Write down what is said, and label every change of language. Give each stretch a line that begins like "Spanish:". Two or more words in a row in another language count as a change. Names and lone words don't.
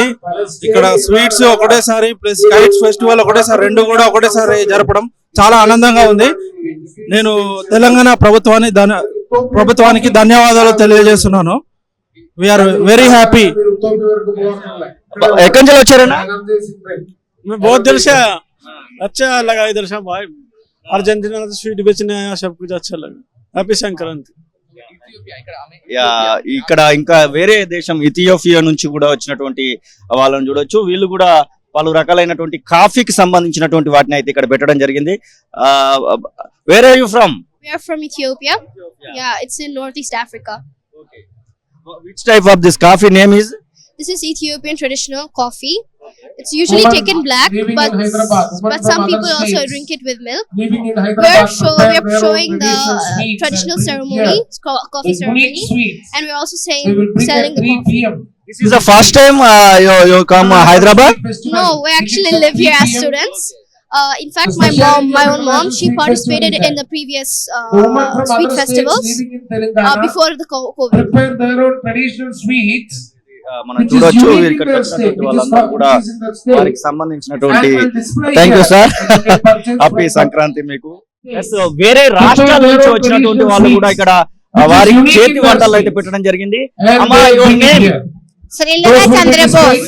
Telugu: ఇక్కడ స్వీట్స్ ఒకటేసారి ప్లస్
English: kites festival
Telugu: ఒకటేసారి, రెండు కూడా ఒకటేసారి జరపడం చాలా ఆనందంగా ఉంది. నేను తెలంగాణ ప్రభుత్వానికి ధన్యవాదాలు తెలియజేస్తున్నాను.
English: We are very happy.
Telugu: ఎక్కడి నుంచి వచ్చారన్నా?
Hindi: बहुत दिल से अच्छा लगा, इधर से भाई अर्जेंटीना से स्वीट बेचने आया, सब कुछ अच्छा लगा. हैप्पी संक्रांति.
Telugu: ఇక్కడ ఇంకా వేరే దేశం ఇథియోపియా నుంచి కూడా వచ్చినటువంటి వాళ్ళని చూడొచ్చు. వీళ్ళు కూడా పలు రకాలైనటువంటి కాఫీకి సంబంధించినటువంటి వాటిని అయితే ఇక్కడ పెట్టడం జరిగింది.
English: Where are you from? We are from Ethiopia. Yeah, it's in Northeast Africa. Okay. Which type of this coffee name is? This is Ethiopian traditional coffee. It's usually taken black, but some people also drink it with milk. We're showing the traditional ceremony, coffee ceremony, and we're also selling the coffee. This is the first time you come Hyderabad? No, we actually live here as students. In fact, my own mom, she participated in the previous sweet festivals before the COVID. Prepare their own traditional sweets.
Telugu: మనం చూడొచ్చు ఇక్కడ వచ్చినటువంటి వాళ్ళందరూ కూడా వారికి సంబంధించినటువంటి.
English: Thank you sir, happy
Telugu: సంక్రాంతి మీకు. వేరే రాష్ట్రాల నుంచి వచ్చినటువంటి వాళ్ళు కూడా ఇక్కడ వారికి చేతి వంటలు అయితే పెట్టడం జరిగింది. శ్రీలంక చంద్రబోస్.